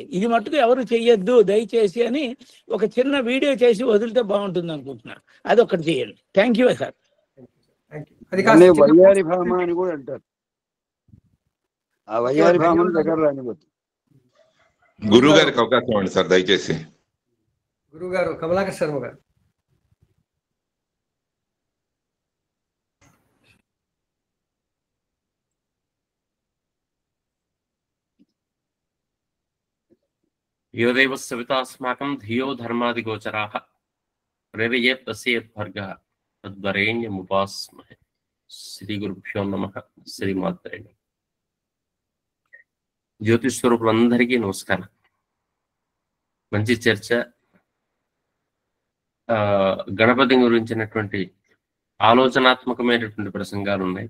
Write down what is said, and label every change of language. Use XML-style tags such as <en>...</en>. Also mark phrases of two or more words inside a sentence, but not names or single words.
<te>ఇది మట్టుకు ఎవరు చెయ్యొద్దు దయచేసి అని ఒక చిన్న వీడియో చేసి వదిలితే బాగుంటుంది అనుకుంటున్నాను. అది ఒకటి చేయండి.</te> <en>thank you sir.</en> <te>అది దాన్ని కాస్త చిన్న వయ్యారి భామ అని కూడా అంటారు. ఆ వయ్యారి భామను దగ్గర రానివ్వద్దు. గురువు గారికి అవకాశం ఇవ్వండి సార్ దయచేసి. గురువు గారు కమలాకర్ శర్మ గారు.</te> <sa>यो देव सवितास्माकं धियो धर्मादिगोचराः प्रेरयेत् तस्येत् भर्गः तद्वरेण्यमुपास्महे. శ్రీ గురుభ్యో నమః. శ్రీమాత్రే నమః.</sa> <te>జ్యోతిష్ స్వరూపులందరికీ నమస్కారం. మంచి చర్చ. గణపతి గురించినటువంటి ఆలోచనాత్మకమైనటువంటి ప్రసంగాలు ఉన్నాయి.</te>